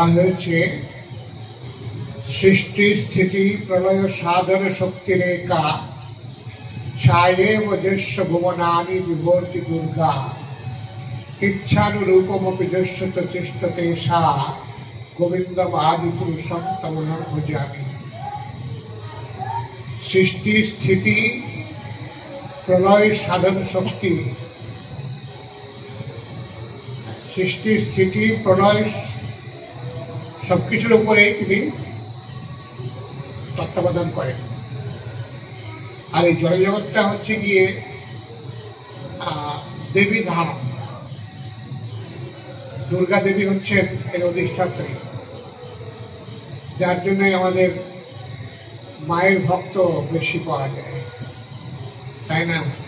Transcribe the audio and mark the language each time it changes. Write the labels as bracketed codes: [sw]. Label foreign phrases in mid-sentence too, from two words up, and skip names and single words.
[sa] हয়েছে सृष्टि स्थिति प्रलय साधन शक्ति रेखा छाये वजस्य भुवनानि विभर्ति दुर्गा इच्छानुरूपमपि यस्य च चेष्टते सा गोविन्दमादिपुरुषं तमहं भजामि। सृष्टि स्थिति प्रलय साधन शक्ति सृष्टि स्थिति प्रलय [bn] সবকিছুর উপরেই তিনি তত্ত্বাবধান করেন। আর এই জড়জগৎটা হচ্ছে গিয়ে দেবী ধাম। দুর্গা দেবী হচ্ছেন এর অধিষ্ঠাত্রী, যার জন্য আমাদের মায়ের ভক্ত বেশি পাওয়া যায়, তাই না?